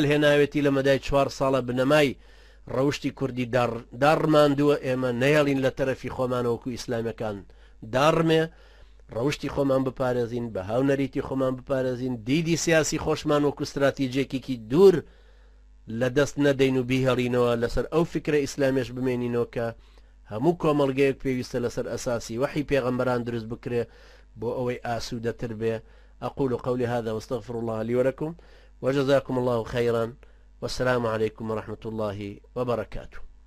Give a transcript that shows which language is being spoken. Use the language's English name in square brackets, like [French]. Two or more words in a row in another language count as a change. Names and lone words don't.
[Central Kurdish] هێناوێتی لە مەدای 4 ساڵە بنەمای ڕەوشتی کوردی داڕماندووە ئێمە نەیەڵین لە تەرەفی خۆمانەوەکو ئیسلامەکان داڕمێ ڕەوشتی خۆمان بپارێزین بە هاو نەریتی خۆمان بپارێزین دیدی سیاسی خۆشمان وەکو استراتیجێکێکی دوور لە دەست نەدەین و بیهێڵینەوە لەسەر ئەو فکرە ئیسلامیش بمێنینەوە کە هەموو کۆمەڵگەیەک پێویستە لەسەر ئەساسی وحی پێغەمبەران دروست بکرێ بۆ ئەوەی ئاسوودەتر بێ. [Arabic] أقول قولي هذا واستغفر الله لي ولكم وجزاكم الله خيرا والسلام عليكم ورحمة الله وبركاته.